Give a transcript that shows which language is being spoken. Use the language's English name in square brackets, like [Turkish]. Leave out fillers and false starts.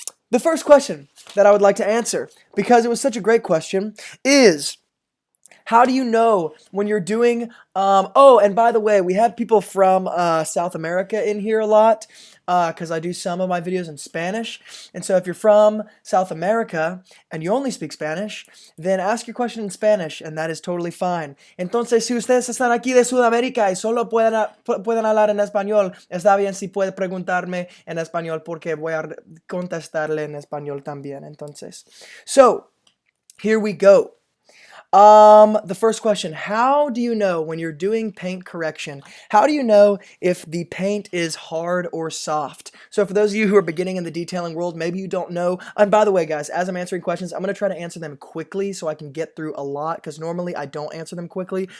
[English] The first question that I would like to answer, because it was such a great question, is how do you know when you're doing, and by the way, we had people from South America in here a lot because I do some of my videos in Spanish. And so if you're from South America and you only speak Spanish, then ask your question in Spanish and that is totally fine. [Spanish] Entonces, si ustedes están aquí de Sudamérica y solo pueden hablar en español, está bien si puede preguntarme en español porque voy a contestarle en español también. [English] Entonces, so here we go. The first question, how do you know when you're doing paint correction? How do you know if the paint is hard or soft? So for those of you who are beginning in the detailing world, maybe you don't know. And by the way, guys, as I'm answering questions, I'm going to try to answer them quickly so I can get through a lot because normally I don't answer them quickly.